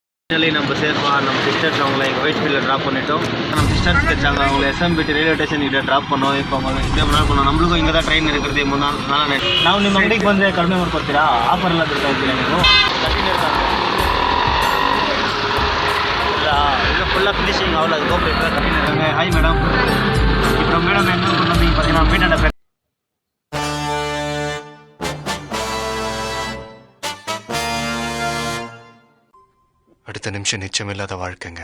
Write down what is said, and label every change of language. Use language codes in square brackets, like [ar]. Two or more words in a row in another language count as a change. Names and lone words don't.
[ta] நம்ம சேஃபாக நம்ம சிஸ்டர்ஸ் அவங்கள எங்கள் வெயிட் ஃபீல்டில் ட்ராப் பண்ணிட்டோம். நம்ம சிஸ்டர்ஸ் கிடைச்சாங்க, அவங்கள எஸ்எம்பிடி ரயில்வே ஸ்டேஷன் கிட்ட ட்ராಪ್ பண்ணோம். இப்போ அவங்க [kn] ಇದೇ ಮಾಡ್ಕೊಂಡು ನಮಗೂ ಹಿಂಗೆ ಟ್ರೈನ್ ಇರುತ್ತೆ ನಾಳೆ ನಾವು ನಿಮ್ಮ ಅಂಗಡಿಗೆ ಬಂದರೆ ಕಡಿಮೆ ಮಾಡ್ಕೊಡ್ತೀರಾ? ಆಫರ್ ಎಲ್ಲ ಬಿಡ್ತಾ ಇದ್ದೀರಾ ನೀವು? [ta] இல்லை ஃபுல்லாக ஃபினிஷிங் அவ்வளோ அது கோப்பை இப்போ கட்டின்னு இருக்காங்க. ஹாய் மேடம், இப்போ மேடம் என்ன கொண்டு வந்தீங்க பார்த்தீங்கன்னா வீட்டாண்ட அடுத்த நிமிஷம் நிச்சயமில்லாத வாழ்க்கைங்க.